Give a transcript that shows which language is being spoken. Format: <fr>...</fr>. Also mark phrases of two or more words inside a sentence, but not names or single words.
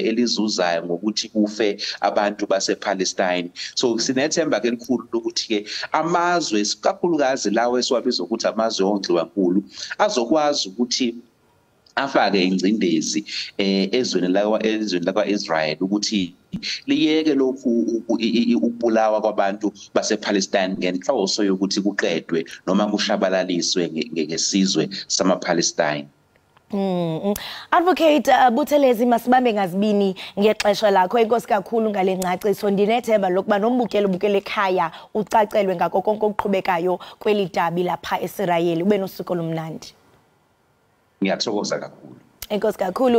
<zu>elizuzayo ngokuthi kufe abantu basePalestine so sinethemba ke likhulu ukuthi ke amazwe kakhulukazi lawo esiwabiza ukuthi amazwe onhlukankulu azokwazi ukuthi afake ingcindezi ezweni lakwa-Israel ukuthi liyeke lokhu ukubulawa kwabantu basePalestine ngenhloso yokuthi kuqedwe noma kushabalaliswe ngesizwe samaPalestine.</zu> <xh>Advocate Buthelezi masibambe ngazibini ngexesha lakho inkosi kakhulu ngale ngcaciso ndinethemba lokuba nombukele ekhaya ucacelwe ngako konke okuqhubekayo kweli dabi lapha eIsrael ube nosuku olumnandi.</xh> <zu>Ngiyathokoza kakhulu.</zu> <xh>Enkosi kakhulu.</xh>